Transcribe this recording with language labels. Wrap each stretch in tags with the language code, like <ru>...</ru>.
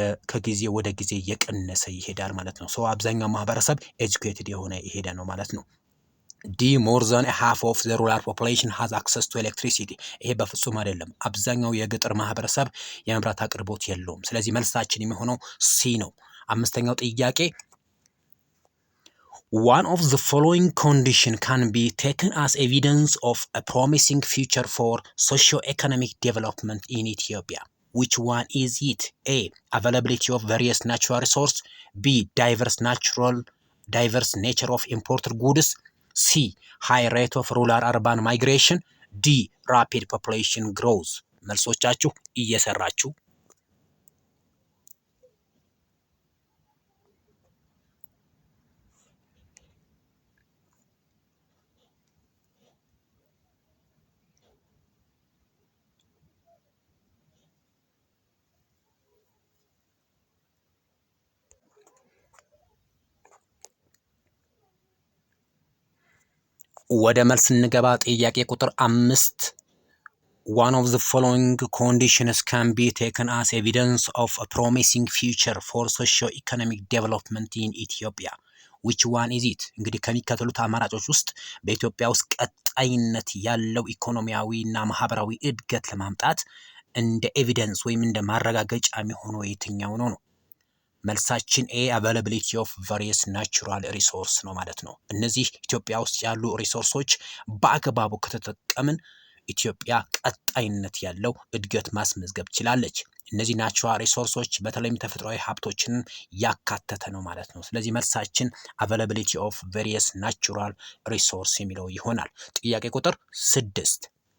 <am>ከጊዜ ወደ ጊዜ እየቀነሰ ይሄዳል ማለት ነው። ሰው አብዛኛው ማህበረሰብ ኤጁኬትድ የሆነ ይሄደ ነው ማለት ነው።</am> <en>ዲ ሞር ዛን ሃፍ ኦፍ ዘ ሩራል ፖፑሌሽን ሃዝ አክሰስ ቱ ኤሌክትሪሲቲ።</en> <am>ይሄ በፍጹም አይደለም። አብዛኛው የገጠር ማህበረሰብ የመብራት አቅርቦት የለውም። ስለዚህ መልሳችን የሚሆነው ሲ ነው። አምስተኛው ጥያቄ</am> <en>one of the following condition can be taken as evidence of a promising future for socio-economic development in Ethiopia. Which one is it? A. Availability of various natural resources. B. Diverse nature of imported goods. C. High rate of rural-urban migration. D. Rapid population growth.</en> <am>መልሶቻችሁ እየሰራችሁ ወደ መልስ እንገባ። ጥያቄ ቁጥር 5</am> <en>one of the following conditions can be taken as evidence of a promising future for socio-economic development in Ethiopia. which one is it?</en> <am>እንግዲህ ከሚከተሉት አማራጮች ውስጥ በኢትዮጵያ ውስጥ ቀጣይነት ያለው ኢኮኖሚያዊ እና ማህበራዊ እድገት ለማምጣት እንደ ኤቪደንስ ወይም እንደ ማረጋገጫ የሚሆነው የትኛው ነው? መልሳችን ኤ</am> <en>አቬላቢሊቲ ኦፍ ቫሪየስ ናቹራል ሪሶርስ</en> <am>ነው ማለት ነው። እነዚህ ኢትዮጵያ ውስጥ ያሉ ሪሶርሶች በአግባቡ ከተጠቀምን ኢትዮጵያ ቀጣይነት ያለው እድገት ማስመዝገብ ትችላለች። እነዚህ ናቹራል ሪሶርሶች በተለይም ተፈጥሯዊ ሀብቶችን ያካተተ ነው ማለት ነው። ስለዚህ መልሳችን አቬላቢሊቲ ኦፍ ቫሪየስ ናቹራል ሪሶርስ የሚለው ይሆናል። ጥያቄ ቁጥር 6</am>